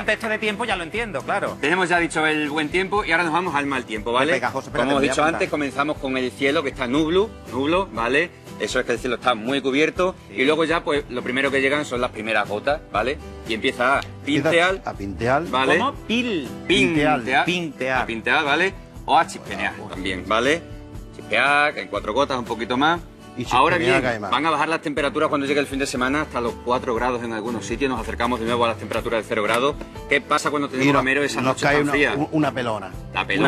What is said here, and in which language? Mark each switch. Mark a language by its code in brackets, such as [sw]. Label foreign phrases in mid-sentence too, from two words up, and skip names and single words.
[es] contexto de tiempo ya lo entiendo, claro. Tenemos ya dicho el buen tiempo y ahora nos vamos al mal tiempo, ¿vale? Repegajoso, espérate, Como hemos voy a dicho apuntar. antes, comenzamos con el cielo que está nublo, ¿vale? Eso es que el cielo está muy cubierto y luego ya, pues, lo primero que llegan son las primeras gotas, ¿vale? Y empieza a pintear, A pintear. ¿vale? ¿Cómo? Pintear. Pintear. A pintear, ¿vale? O a chispenear también, ¿vale? Chispear, que en 4 gotas, un poquito más. Y chispenear Ahora bien, que hay más. van a bajar las temperaturas cuando llegue el fin de semana hasta los 4 grados en algunos sitios. Nos acercamos de nuevo a las temperaturas de 0 grados. ¿Qué pasa cuando tenemos a mero esa nos noche cae tan una, fría? una pelona. La pelona.